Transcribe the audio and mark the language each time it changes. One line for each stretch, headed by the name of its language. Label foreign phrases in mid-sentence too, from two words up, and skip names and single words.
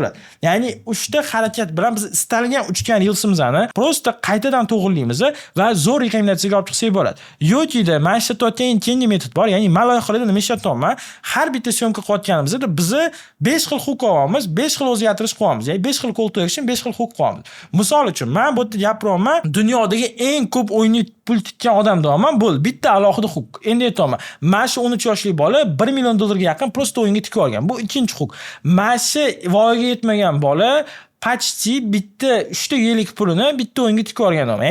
Uzbek: Ya'ni 3 ta harakat bilan biz istalgan uchgan Reels'imizni Prosta qaytadan to'g'rilaymiz va zo'r rekomendatsiyaga olib chiqsak bo'ladi. Yo'qida mana shu ishlatayotgan keyingi metod bor. Ya'ni men loyihalarda nima ishlatyapman? Har bitta syomka qilayotganimizda bizni 5 xil hook olamiz, 5 xil o'zgartirish qo'yamiz. Ya'ni 5 xil
English: call to action,
Uzbek: 5 xil hook qo'yamiz. Misol uchun men bu yerda gapiryapman, dunyodagi eng ko'p o'yinni pul tikkan odam deyapman, bu bitta alohida hook. Endi aytaman, mana shu 13 yoshli bola 1 million dollarga yaqin prosta o'yinga tikib olgan. Bu ikkinchi hook. Mana shu voyaga yetmagan bola почти bitta 3 ta yelik pulini bitta o'yinga tikib olgan odam.